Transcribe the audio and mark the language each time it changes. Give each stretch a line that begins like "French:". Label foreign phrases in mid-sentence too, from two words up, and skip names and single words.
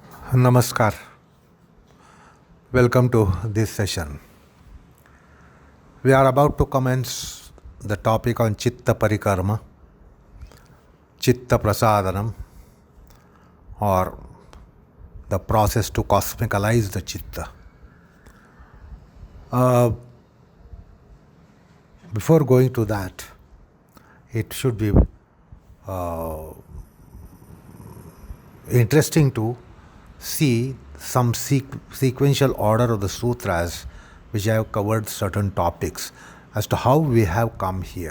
English: Namaskar. Welcome to this session. We are about to commence the topic on
Sanskrit: चित्त परिकर्म, चित्तप्रसादनम्,
English: or the process to cosmicalize the chitta. Before going to that, it should be interesting to see some sequential order of the sutras which have covered certain topics as to how we have come here.